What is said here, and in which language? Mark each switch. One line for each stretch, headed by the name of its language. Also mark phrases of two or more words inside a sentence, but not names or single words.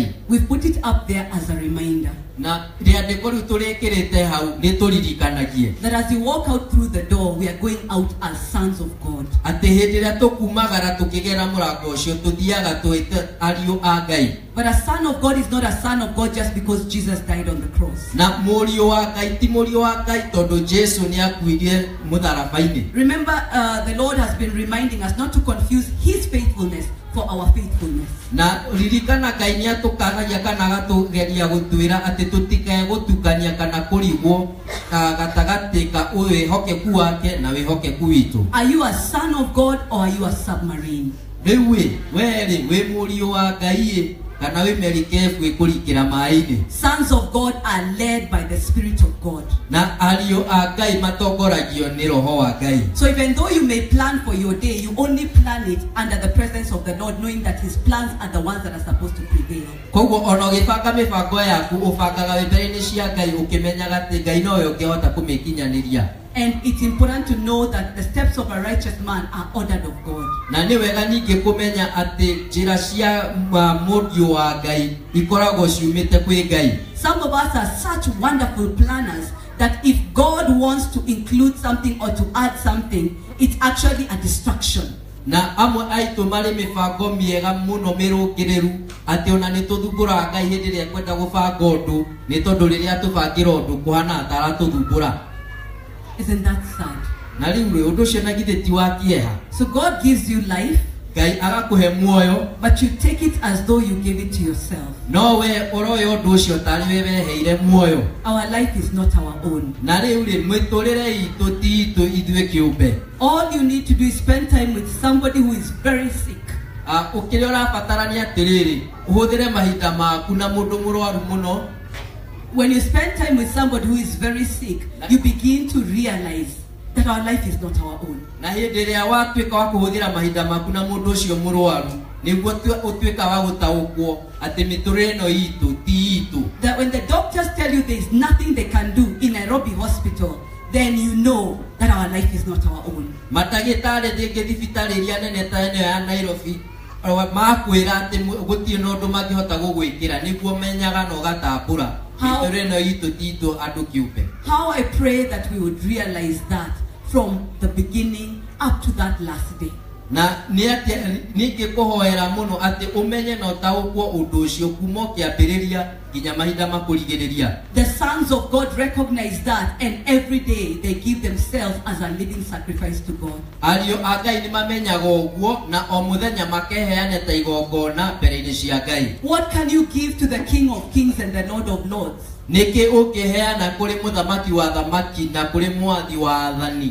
English: We've put it up there as a reminder.
Kikuyu: Na rĩandĩko rĩu tũrĩkĩrĩte hau nĩ tũririkanagie
English: That as you walk out through the door, we are going out as sons of God.
Kikuyu: atĩ hĩndĩ ĩrĩa tũkumagara tũkĩgera mũrango ũcio tũthiaga twĩte ariũ a Ngai.
English: But a son of God is not a son of God just because Jesus died on the cross.
Kikuyu: Na mũriũ wa Ngai ti mũriũ wa Ngai tondũ Jesu nĩ akuire mũtharaba-inĩ.
English: Remember, the Lord has been reminding us not to confuse His faithfulness for our faithfulness.
Kikuyu: Na ririkana Ngai ni atukanagia kana agatugeria gutwira ati tutikae gutukania kana kurigwo gatagati ka wihokeku wake na wihokeku witu.
English: Are you a son of God or are you a submarine?
Kikuyu: Riu weri wi murio wa Ngai kana wi merikebu ikurikira mai-ini.
English: Sons of God are led by the Spirit of God.
Kikuyu: Na ario a Ngai matongoragio ni roho wa Ngai.
English: So even though you may plan for your day, you only plan it under the presence of the Lord, knowing that His plans are the ones that are supposed to prevail.
Kikuyu: Koguo ono gibanga mibango yaku ubangaga wembere-ini cia Ngai ukimenyaga ati Ngai no yo ngihota kumikinyaniria.
English: And it's important to know that the steps of a righteous man are ordered of God.
Kikuyu: Na ni wega ningi kumenya ati njira cia murio wa Ngai ikoragwo ciumite kwi Ngai.
English: Some of us are such wonderful planners that if God wants to include something or to add something, it's actually a distraction.
Kikuyu: Na amwe aitu mari mibango miega muno mirungiriru ati ona ni tuthumbura Ngai hindi ria kwenda gubanga undu ni tondu riria tubangira undu kuhana atara tuthumbura.
English: Isn't that sad?
Kikuyu: Na riu undu cio na githe ti wa kieha.
English: So God gives you life,
Kikuyu: Ngai agakuhe muoyo,
English: but you take it as though you gave it to yourself.
Kikuyu: no we uroyo undu ucio tari we weheire muoyo.
English: Our life is not our own.
Kikuyu: Na riu ri mwiturire itu ti itu ithue kiumbe.
English: All you need to do is spend time with somebody who is very sick.
Kikuyu: Ukiri urabatarania atiriri uhuthire mahinda maku na mundu murwaru muno.
English: When you spend time with somebody who is very sick, you begin to realize that our life is not our own.
Kikuyu: Na hindi ria watuika wa kuhuthira mahinda maku na mundu ucio murwaru niguo utuika wa gutaukwo ati miturire no itu ti itu.
English: That when the doctors tell you there is nothing they can do in Nairobi hospital, then you know that our life is not our own.
Kikuyu: Matagitari thingi thibitari iria nene ta ino ya Nairobi makwira ati gutie no ndu mangihota gugwikira niguo menyaga no gatambura miturire no itu ti itu andu kiumbe.
English: How I pray that we would realize that from the beginning up to that last day.
Kikuyu: Na ningi kuhoera muno ati umenye no taukwo undu ucio kuma kiambiriria nginya mahinda makurigiriria.
English: The sons of God recognize that, and every day they give themselves as a living sacrifice to God.
Kikuyu: Ario a Ngai ni mamenyaga uguo na o muthenya makeheane ta igongona mbere-ini cia Ngai.
English: What can you give to the King of Kings and the Lord of Lords?
Kikuyu: Niki ukiheana kuri muthamaki wa thamaki na kuri mwathi wa athani.